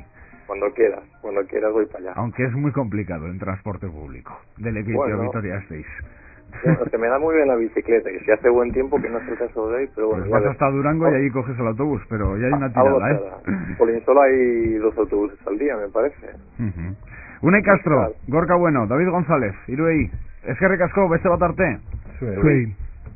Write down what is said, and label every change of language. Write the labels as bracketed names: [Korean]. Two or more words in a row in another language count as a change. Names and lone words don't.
[Spanish] Cuando quieras voy para allá. Aunque es muy complicado en transporte público. De Lekeitio a Vitoria-Gasteiz. Bueno, se me da muy bien la bicicleta, que si hace buen tiempo, que no es el caso de hoy, pero bueno. Pues vas hasta Durango y allí coges el autobús, pero ya hay una tirada, Por solo hay 2 autobuses al día, me parece. [Basque] Unai Castro, Gorka Bueno, David González, Iruei, eskerrik asko, beste bat arte. [Spanish] Sí.